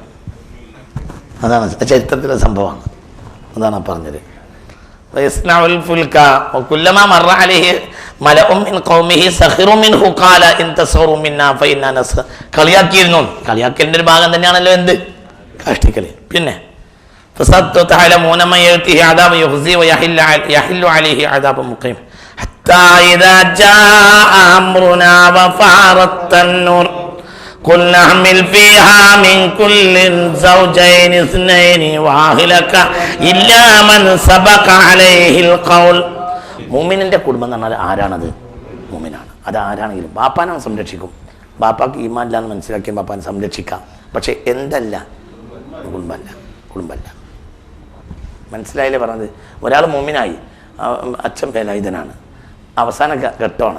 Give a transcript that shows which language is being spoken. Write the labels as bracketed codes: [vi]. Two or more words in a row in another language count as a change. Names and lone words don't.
[ml] അതാണ് ചരിത്രത്തിലെ സംഭവമാണ്. അതാണ് പറഞ്ഞത്. കളിയാക്കലിന്റെ ഒരു ഭാഗം തന്നെയാണല്ലോ എന്ത്? കാഷ്ടിക്കല്. [ar] പിന്നെ قل نحمل فيها من كل زوجين اثنين واهلك إلا من سبق عليه القول. [ml] മുഅ്മിനിന്റെ കുടുംബം എന്ന് പറഞ്ഞാൽ ആരാണത്? മുഅ്മിനാണ്. അത് ആരാണെങ്കിലും ബാപ്പാനെ സംരക്ഷിക്കും. ബാപ്പാക്ക് ഈമാൻ ഇല്ലാന്ന് മനസ്സിലാക്കിയ ബാപ്പാനെ സംരക്ഷിക്കാം. പക്ഷെ എന്തല്ല? കുടുംബല്ല. മനസ്സിലായില്ലേ പറഞ്ഞത്? ഒരാൾ മുഅ്മിനായി, അച്ഛൻ വേലായുധനാണ്, അവസാന ഘട്ടമാണ്.